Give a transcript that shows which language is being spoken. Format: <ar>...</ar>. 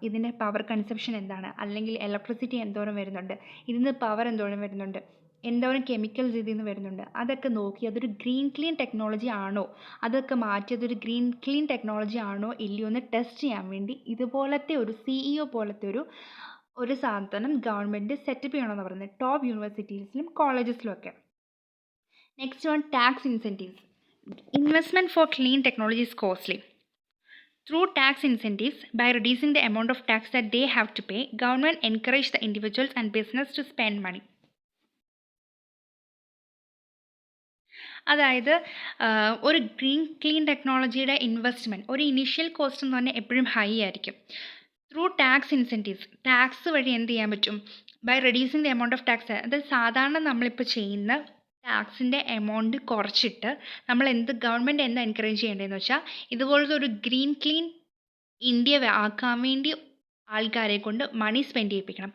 <ml>ഇതിൻ്റെ power consumption എന്താണ്, അല്ലെങ്കിൽ ഇലക്ട്രിസിറ്റി എന്തോരം വരുന്നുണ്ട്, ഇതിന് പവർ എന്തോരം വരുന്നുണ്ട്, എന്തോരം കെമിക്കൽസ് ഇതിൽ നിന്ന് വരുന്നുണ്ട്, അതൊക്കെ നോക്കി അതൊരു ക്ലീൻ ടെക്നോളജി ആണോ, അതൊക്കെ മാറ്റി അതൊരു ക്ലീൻ ടെക്നോളജി ആണോ ഇല്ലയോ എന്ന് ടെസ്റ്റ് ചെയ്യാൻ വേണ്ടി ഇതുപോലത്തെ ഒരു CEO പോലത്തെ ഒരു സാധനം ഗവൺമെൻറ് സെറ്റപ്പ് ചെയ്യണമെന്ന് പറയുന്നത് ടോപ്പ് യൂണിവേഴ്സിറ്റീസിലും കോളേജസിലും ഒക്കെ.</ml> <en>Next one, tax incentives. Investment for clean technology is costly. Through tax incentives, by reducing the amount of tax that they have to pay, government encourage the individuals and business to spend money.</en> <ml>അതായത് ഒരു clean ടെക്നോളജിയുടെ investment ഒരു initial cost എന്ന് പറഞ്ഞാൽ എപ്പോഴും high ആയിരിക്കും.</ml> <en>through tax incentives, tax</en> <ml>വഴി എന്ത് ചെയ്യാൻ പറ്റും,</ml> <en>By reducing the amount of tax.</en> <ml>അതായത് സാധാരണ നമ്മളിപ്പോൾ ചെയ്യുന്ന ടാക്സിൻ്റെ എമൗണ്ട് കുറച്ചിട്ട് ഗവൺമെൻറ് എന്താ എൻകറേജ് ചെയ്യേണ്ടതെന്ന് വെച്ചാൽ ഇതുപോലത്തെ ഒരു ക്ലീൻ ഇന്ത്യ ആക്കാൻ വേണ്ടി ആൾക്കാരെ കൊണ്ട് മണി സ്പെൻഡ് ചെയ്യിപ്പിക്കണം.</ml>